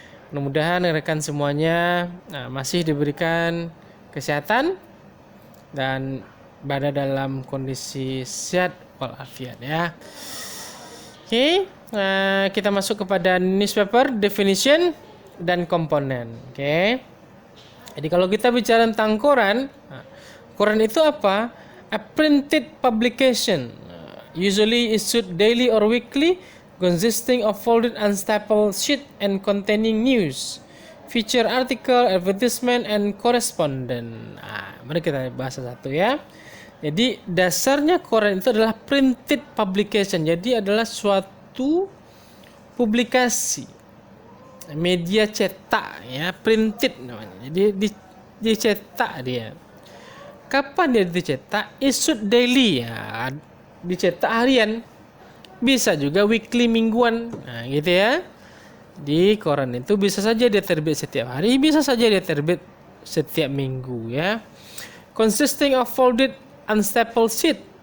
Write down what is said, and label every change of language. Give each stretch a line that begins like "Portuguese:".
Indonesian: Mudah-mudahan rekan semuanya masih diberikan kesehatan dan berada dalam kondisi sehat walafiat ya. Oke, kita masuk kepada
English: newspaper definition
Indonesian: dan komponen. Oke. Jadi kalau kita bicara tentang koran, koran itu apa?
English: A printed publication, usually issued daily or weekly, consisting of folded and stapled sheet and containing news, feature article, advertisement, and correspondent.
Indonesian: Mari kita bahas satu ya. Jadi dasarnya koran itu adalah
English: printed publication.
Indonesian: Jadi adalah suatu publikasi media cetak ya, printed namanya. Jadi dicetak dia. Kapan dia dicetak?
English: Issued daily
Indonesian: ya, dicetak harian. Bisa juga weekly, mingguan. Nah, gitu ya. Di koran itu bisa saja dia terbit setiap hari, bisa saja dia terbit setiap minggu ya.
English: Consisting of folded unstapled sheet.